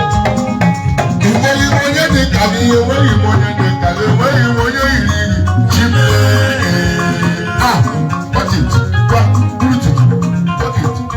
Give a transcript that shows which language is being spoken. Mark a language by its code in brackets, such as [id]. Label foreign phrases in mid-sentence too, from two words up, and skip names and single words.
[ig] Enweghị m onye dị ka gị, enweghị m onye dị ka gị, enweghị m onye yiri gị. Chi m, ee. [en] Ah, touch it. Gwa, put it. Touch it.